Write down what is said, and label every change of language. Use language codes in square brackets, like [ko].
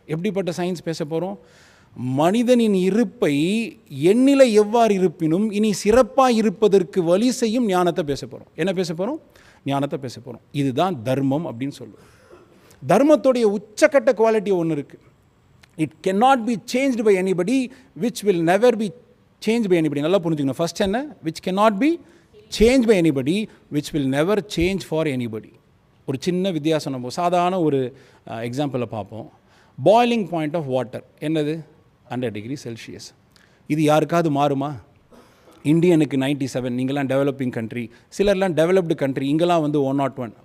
[ta] எப்படிப்பட்ட சயின்ஸ் பேச போகிறோம்? மனிதனின் இருப்பை எண்ணிலை எவ்வாறு இருப்பினும் இனி சிறப்பாக இருப்பதற்கு வழி செய்யும் ஞானத்தை பேச போகிறோம். என்ன பேச போகிறோம்? ஞானத்தை பேச போகிறோம். இதுதான் தர்மம் அப்படின்னு சொல்லுவோம். தர்மத்துடைய உச்சக்கட்ட குவாலிட்டி ஒன்று இருக்குது. [en] It cannot be changed by anybody, which will never be changed by anybody. [ta] நல்லா புரிஞ்சுக்கணும். ஃபர்ஸ்ட் என்ன? [en] which cannot be change by anybody which will never change for anybody. [ta] ஒரு சின்ன வித்தியாசம் நம்ம சாதாரண ஒரு எக்ஸாம்பிளை பார்ப்போம். [en] Boiling point of water என்னது? 100 degree Celsius. [ta] இது யாருக்காவது மாறுமா? இந்தியனுக்கு 97, நீங்களாம் டெவலப்பிங் கண்ட்ரி, சிலர்லாம் டெவலப்டு கண்ட்ரி, இங்கெல்லாம் வந்து 101.